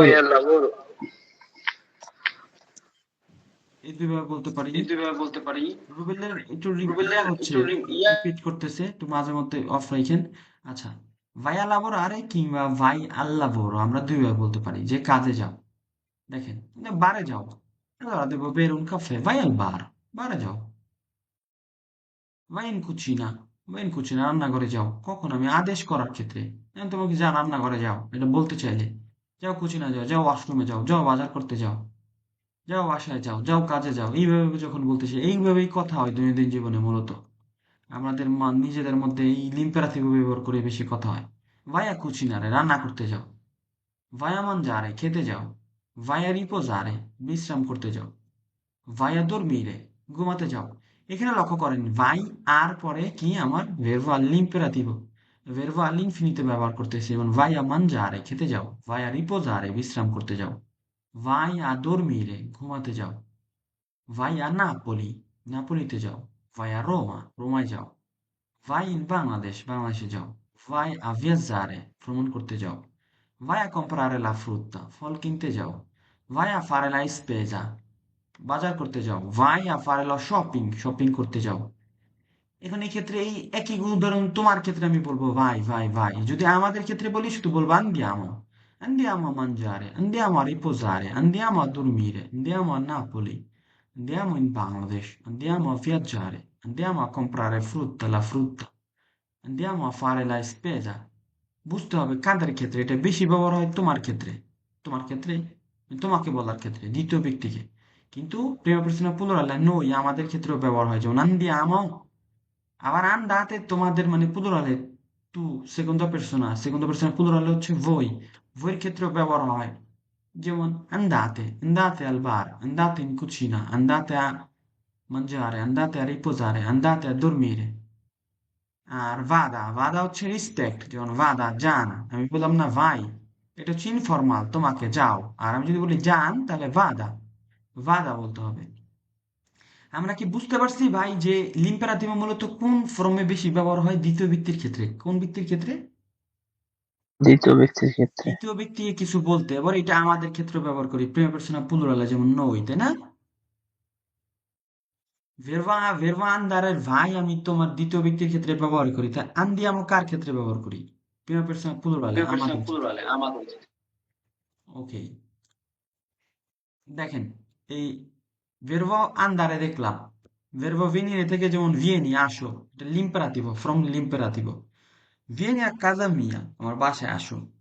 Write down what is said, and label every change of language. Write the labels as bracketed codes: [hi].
[bn] ওকে, এই দুইভাবে বলতে পারি। রুবেলের একটু ইয়া হচ্ছে, রিপিট করতেছে, একটু মাঝে মধ্যে অফ রাখেন। আচ্ছা, ভাই আল্লাহ আরে কিংবা ভাই আল্লাহ আমরা দুইভাবে বলতে পারি যে কাজে যাও। দেখেন, বারে যাও। [it] Allora devo bere un caffè, vai al bar, [bn] বারে যাও। [it] vai in cucina, vai in cucina, [bn] রান্নাঘরে যাও। কখন আমি আদেশ করার ক্ষেত্রে, তোমাকে যা রান্নাঘরে যাও, এটা বলতে চাইলে যাও, কুচিনা যাও, যাও ওয়াশরুমে যাও, যাও বাজার করতে যাও, যাও বাসায় যাও, যাও কাজে যাও, এইভাবে যখন বলতেছে, এইভাবেই কথা হয় দৈনন্দিন জীবনে মূলত। আমাদের নিজেদের মধ্যে এই লিম্পেরাথিক ব্যবহার করে বেশি কথা হয়। ভাইয়া কুচিনারে, রান্না করতে যাও। ভাইয়া মানজারে, খেতে যাও। ভাইয়া রিপোজারে, বিশ্রাম করতে যাও। ভাইয়া dormire, ঘুমাতে যাও। এখানে লক্ষ্য করেন ভাই আর পরে কি আমার [it] verbo all'imperativo, verbo all'infinito [bn] ব্যবহার করতেছি, যেমন [it] vai a mangiare, [bn] খেতে যাও। [it] vai a riposare, [bn] বিশ্রাম করতে যাও। [it] vai a dormire, [bn] ঘুমাতে যাও। [it] vai a Napoli, [bn] নাপোলিতে যাও। [it] vai a Roma, [bn] রোমায় যাও। [it] vai in Bangladesh, [bn] বাংলাদেশে যাও। [it] vai a viaggiare, [bn] ভ্রমণ করতে যাও। [it] vai a comprare la frutta, [bn] ফল কিনতে যাও। [it] vai a fare la spesa, [bn] বাজার করতে যাও। [it] vai a fare lo shopping, [bn] shopping করতে যাও। এখন এই ক্ষেত্রে এই একই উদাহরণ তোমার ক্ষেত্রে আমি বলবো [it] vai, vai, vai। [bn] যদি আমাদের ক্ষেত্রে বলি শুধু বলবো [it] andiamo, andiamo a mangiare, andiamo a riposare, andiamo a dormire, andiamo a Napoli, andiamo in Bangladesh, andiamo a viaggiare, andiamo a comprare frutta, la frutta, andiamo a fare la spesa। [bn] বুঝতে হবে কাদের ক্ষেত্রে এটা বেশি ব্যবহার হয়, তোমার ক্ষেত্রে, তোমার ক্ষেত্রে, তোমাকে বলার ক্ষেত্রে, দ্বিতীয় ব্যক্তিকে। কিন্তু প্রিয় [it] persona plurale noi [bn] আমাদের ক্ষেত্রেও ব্যবহার হয়, যেমন andiamo। আবার [it] andate [bn] তোমাদের মানে [it] plurale tu, seconda persona plurale হচ্ছে voi, voi [bn] এর ক্ষেত্রেও ব্যবহার হয়, যেমন [it] andate, andate al bar, andate in cucina, andate a mangiare, andate a riposare, andate a dormire। [bn] আর ভাদা, ভাদা হচ্ছে রিসপেক্ট, যেমন ভাদা যান, আমি বললাম না ভাই, এটা হচ্ছে ইনফর্মাল, তোমাকে যাও। আর আমি যদি বলি যান, তাহলে ভাদা, ভাদা বলতে হবে। আমরা কি বুঝতে পারছি ভাই যে লিম্পেরাতিভ মূলত কোন ফর্মে বেশি ব্যবহার হয়? দ্বিতীয় ব্যক্তির ক্ষেত্রে। কোন ব্যক্তির ক্ষেত্রে? দ্বিতীয় ব্যক্তির ক্ষেত্রে। দ্বিতীয় ব্যক্তিকে কিছু বলতে, এবার এটা আমাদের ক্ষেত্রে ব্যবহার করি প্রিয় পার্সোনা প্লুরালে, যেমন নই, তাই না? ভেরবা, ভেরবা আন্দারের ভাই আমি তোমার দ্বিতীয় ব্যক্তির ক্ষেত্রে ব্যবহার করি, তাই আন্দিয়ামো কার ক্ষেত্রে ব্যবহার করি? প্রিয় পার্সোনা প্লুরালে, প্রিয় পার্সন আমাদের ক্ষেত্রে। প্লুরালে, আমাদের। ওকে, দেখেন এই ভেরবো আন্দারে দেখলাম, ভেরবো venire থেকে যেমন vieni, আসো, এটা লিম্পারাতিভ, from লিম্পারাতিভ। [it] vieni a casa mia, [bn] আমার বাসায় আসো।